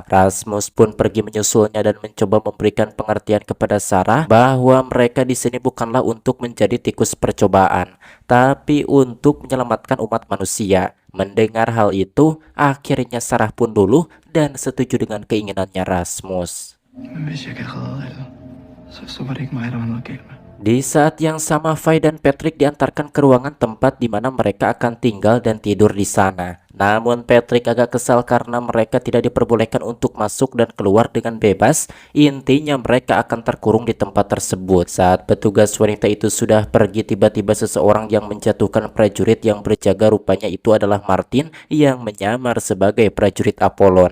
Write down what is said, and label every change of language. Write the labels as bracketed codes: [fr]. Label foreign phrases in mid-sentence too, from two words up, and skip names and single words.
[id] Rasmus pun pergi menyusulnya dan mencoba memberikan pengertian kepada Sarah bahwa mereka di sini bukanlah untuk menjadi tikus percobaan, tapi untuk menyelamatkan umat manusia. Mendengar hal itu, akhirnya Sarah pun luluh dan setuju dengan keinginannya Rasmus. [da] Men hvis jeg kan redde alle, så var det ikke mig, der var noget galt med. [id] Di saat yang sama, Fai dan Patrick diantarkan ke ruangan tempat di mana mereka akan tinggal dan tidur di sana. Namun Patrick agak kesal karena mereka tidak diperbolehkan untuk masuk dan keluar dengan bebas. Intinya mereka akan terkurung di tempat tersebut. Saat petugas wanita itu sudah pergi, tiba-tiba seseorang yang menjatuhkan prajurit yang berjaga, rupanya itu adalah Martin yang menyamar sebagai prajurit Apollon.